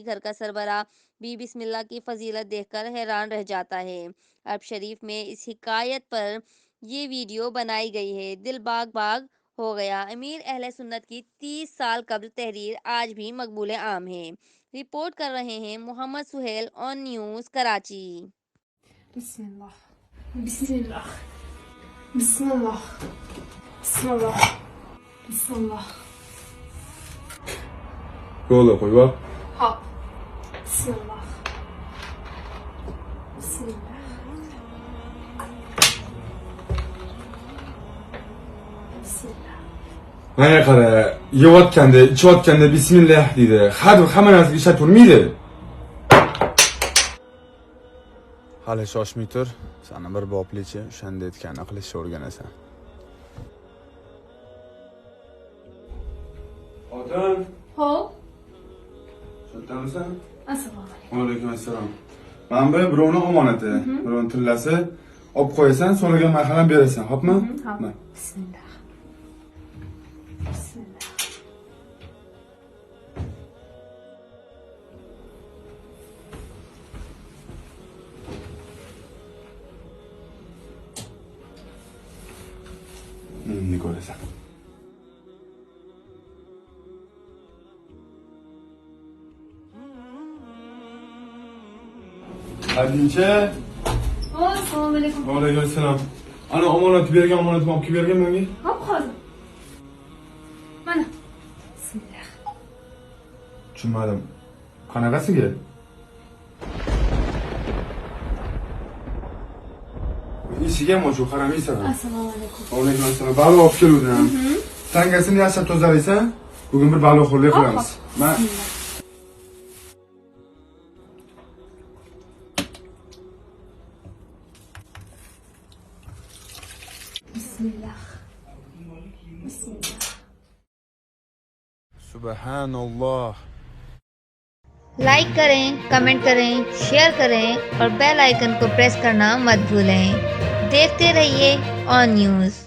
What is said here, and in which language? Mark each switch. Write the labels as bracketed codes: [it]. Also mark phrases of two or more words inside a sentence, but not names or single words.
[ur] گھر کا سربراہ بھی بسم اللہ کی فضیلت دیکھ کر حیران رہ جاتا ہے۔ عرب شریف میں اس حکایت پر یہ ویڈیو بنائی گئی ہے۔ دل باغ باغ ہو گیا۔ امیر اہل سنت کی 30 سال قبل تحریر آج بھی مقبول عام ہے۔ رپورٹ کر رہے ہیں محمد سہیل آن نیوز کراچی۔ [ar] بسم الله بسم الله بسم الله بسم الله بسم الله [tr] Yola koy bak. [ar] hop بسم الله بسم الله بسم الله [tr] Neye kara, yivatken de, içivatken de Bismillah dedi. Hadi hemen artık işe turmiydi. [uz] Hali shoshmay tur, sani bir boplichi o'shanda aytganini qilishni o'rganasan. Otam, hop shoddanmisan? assalomu alaykum. Alaykum assalom. Mana bu birovning omonati, birovning tillasi. Olib qo'yasan, so'ragan marhalan berasan, xo'pmi? [ar] hop بسم الله بسم الله [uz] Ne koyasan? Hadincha. assalomu alaykum. Alaykum assalom. Ana omonat bergan, omonatimni olib kelib bergan menga. hop hozir mana [ar] بسم الله [uz] Tushunmadim. Qanaqasiga? Eshigim ochiq, qaramaysan. assalomu alaykum. Alaykum assalom. Baliq olib keluvdim. Tangasini yaxshilab tozalaysan. Bugun bir baliqxo'rlik qilamiz. Men [ar] بسم الله بسم الله Subhanallah. [ur] لائک کریں، کمنٹ کریں، شیئر کریں اور بیل آئیکن کو پریس کرنا مت بھولیں۔ دیکھتے رہیے آن نیوز۔